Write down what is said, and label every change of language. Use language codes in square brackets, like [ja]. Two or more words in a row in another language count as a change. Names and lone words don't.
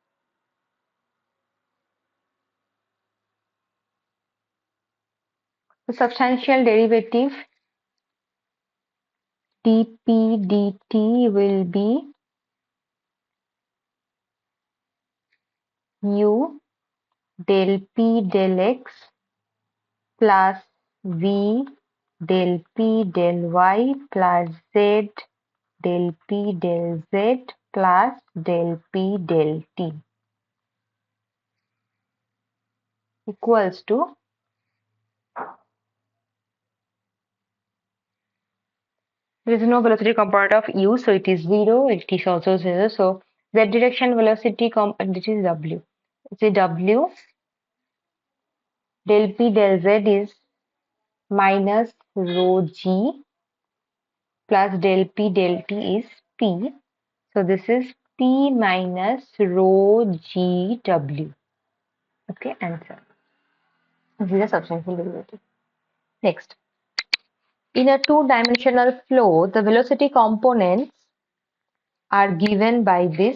[en] The substantial derivative dp dt will be u del p del x plus v del p del y plus z del p del z plus del p del t equals to, there is no velocity component of u, so it is 0, it is also 0, so z direction velocity component, this is w. So w del p del z is minus rho g plus del p del t is p. So this is p minus rho g w. Okay, answer. This is a substantial derivative. Next, in a two-dimensional flow, the velocity components are given by this.